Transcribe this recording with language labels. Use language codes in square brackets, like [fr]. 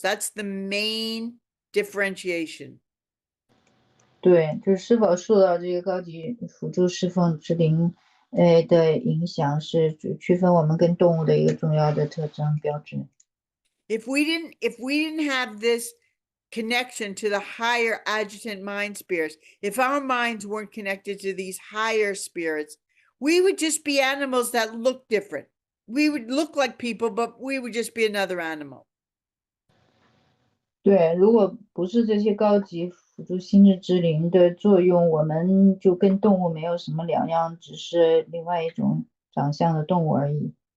[en] That's the main differentiation. [zh] 对，就是是否受到这个高级辅助侍奉之灵的影响，是区分我们跟动物的一个重要的特征标志。 [en] If we didn't have this connection to the higher adjutant mind spirits, if our minds weren't connected to these higher spirits, we would just be animals that look different. We would look like people, but we would just be another animal. [zh] 对，如果不是这些高级辅助心智之灵的作用，我们就跟动物没有什么两样，只是另外一种长相的动物而已。